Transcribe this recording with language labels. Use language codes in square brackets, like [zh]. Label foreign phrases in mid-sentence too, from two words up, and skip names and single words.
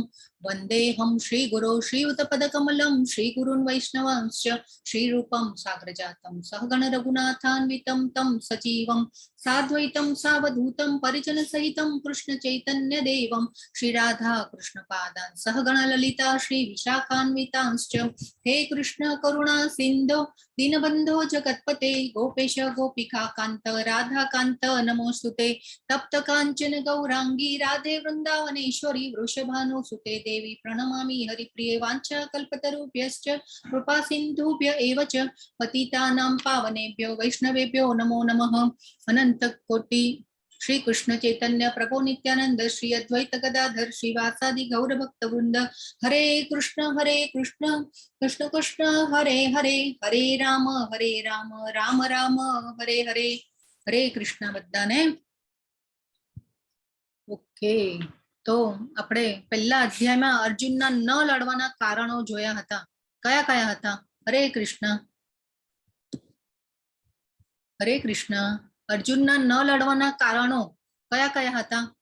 [sa] વંદેહમ શ્રી ગુરો શ્રીયુતપદકમલમ શ્રી ગુરુન વૈષ્ણવાંશ્ચ શ્રી રૂપમ સાગ્રજાતમ સહગણ રઘુનાથાન્વિતમ તમ સજીવમ સાદ્વૈતમ સાવધૂતમ પરિજન સહિતમ કૃષ્ણ ચૈતન્ય દેવમ શ્રી રાધા કૃષ્ણ પાદાન સહગણ લલિતા શ્રી વિશાખાન્વિતાંશ્ચ. હે કૃષ્ણ કરુણા સિંધો દીનબંધો જગતપતે ગોપેશ ગોપિકા કાંત રાધા કાંત નમોસ્તુતે. તપ્ત કાંચન ગૌરાંગી રાધે વૃંદાવનેશ્વરી વૃષભાનુસુતે દેવી પ્रणमामि हरिप्रिये. वाञ्छा कल्पतरुभ्यश्च कृपा सिन्धुभ्य एव च पतितानां पावनेभ्यो वैष्णवेभ्यो नमो नमः. अनंत कोटि श्री कृष्ण चैतन्य प्रभु नित्यानंद श्री अद्वैत गदाधर श्रीवासादि गौर भक्त वृंद. हरे कृष्ण कृष्ण कृष्ण हरे हरे हरे राम राम राम हरे हरे. [gu] હરે કૃષ્ણ બધાને. ઓકે, તો આપણે પહેલા અધ્યાયમાં અર્જુનના ન લડવાના કારણો જોયા હતા. કયા કયા હતા? હરે કૃષ્ણ. હરે કૃષ્ણ. અર્જુનના ન લડવાના કારણો કયા કયા હતા?